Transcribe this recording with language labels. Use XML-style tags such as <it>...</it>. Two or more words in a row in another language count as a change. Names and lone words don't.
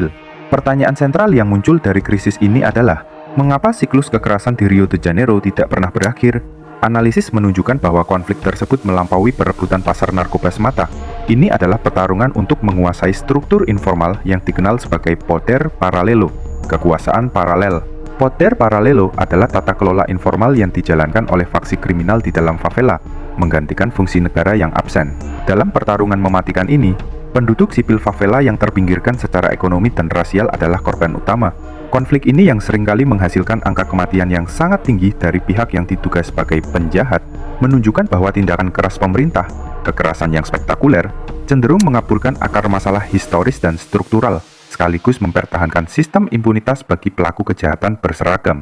<id>Pertanyaan sentral yang muncul dari krisis ini adalah, mengapa siklus kekerasan di Rio de Janeiro tidak pernah berakhir? Analisis menunjukkan bahwa konflik tersebut melampaui perebutan pasar narkoba semata. Ini adalah pertarungan untuk menguasai struktur informal yang dikenal sebagai</id> <pt>poder paralelo,</pt> <id>kekuasaan paralel.</id> <pt>Poder paralelo</pt> <id>adalah tata kelola informal yang dijalankan oleh faksi kriminal di dalam favela, menggantikan fungsi negara yang absen. Dalam pertarungan mematikan ini, penduduk sipil favela yang terpinggirkan secara ekonomi dan rasial adalah korban utama. Konflik ini yang seringkali menghasilkan angka kematian yang sangat tinggi dari pihak yang diduga sebagai penjahat, menunjukkan bahwa tindakan keras pemerintah, kekerasan yang spektakuler, cenderung mengaburkan akar masalah historis dan struktural, sekaligus mempertahankan sistem impunitas bagi pelaku kejahatan berseragam.</id>